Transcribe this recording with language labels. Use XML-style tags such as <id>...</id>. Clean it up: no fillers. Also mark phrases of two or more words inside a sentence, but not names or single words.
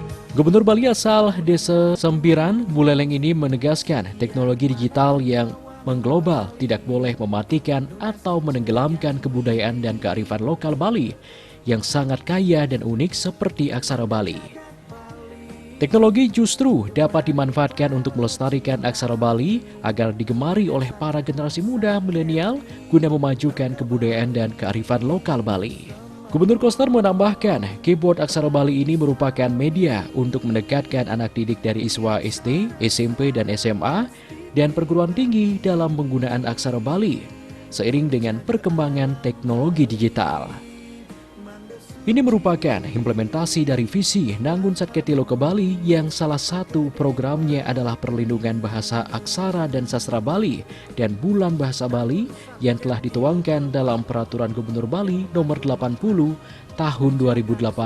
<id>Gubernur Bali asal Desa Sempiran, Buleleng ini menegaskan teknologi digital yang mengglobal tidak boleh mematikan atau menenggelamkan kebudayaan dan kearifan lokal Bali yang sangat kaya dan unik seperti aksara Bali. Teknologi justru dapat dimanfaatkan untuk melestarikan aksara Bali agar digemari oleh para generasi muda milenial guna memajukan kebudayaan dan kearifan lokal Bali. Gubernur Koster menambahkan, keyboard aksara Bali ini merupakan media untuk mendekatkan anak didik dari ISWA SD, SMP, dan SMA, dan perguruan tinggi dalam penggunaan aksara Bali, seiring dengan perkembangan teknologi digital. Ini merupakan implementasi dari visi Nangun Satkerti Loka Bali yang salah satu programnya adalah perlindungan bahasa aksara dan sastra Bali dan Bulan Bahasa Bali yang telah dituangkan dalam Peraturan Gubernur Bali Nomor 80 Tahun 2018.</id>